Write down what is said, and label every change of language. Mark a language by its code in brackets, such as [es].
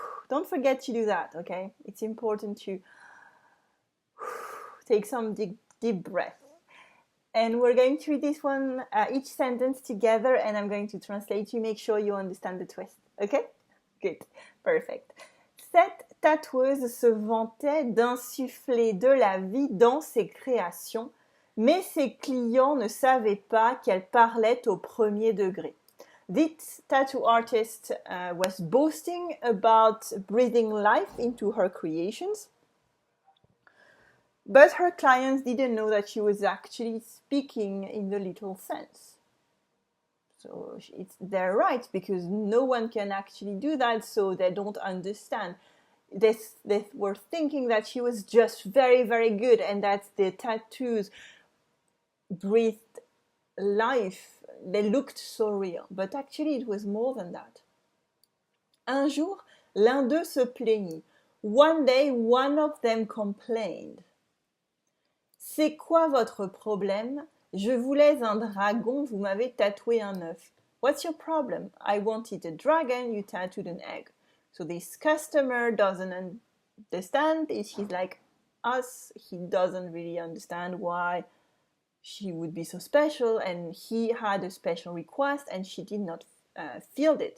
[en] Don't forget to do that. Okay, it's important to take some deep breath. And we're going to read this one, each sentence together, and I'm going to translate to make sure you understand the twist. Okay, good, perfect. Cette [fr] tatoueuse se vantait d'insuffler de la vie dans ses créations, mais ses clients ne savaient pas qu'elle parlait au premier degré. [en] This tattoo artist was boasting about breathing life into her creations, but her clients didn't know that she was actually speaking in the literal sense. So they're right, because no one can actually do that, so they don't understand. They were thinking that she was just very, very good and that the tattoos breathed life. They looked so real, but actually it was more than that. [fr] Un jour, l'un d'eux se plaignit. [en] One day, one of them complained. [fr] C'est quoi votre problème? Je voulais un dragon, vous m'avez tatoué un œuf. [en] What's your problem? I wanted a dragon, you tattooed an egg. So this customer doesn't understand. He's like us. He doesn't really understand why she would be so special, and he had a special request and she did not feel it.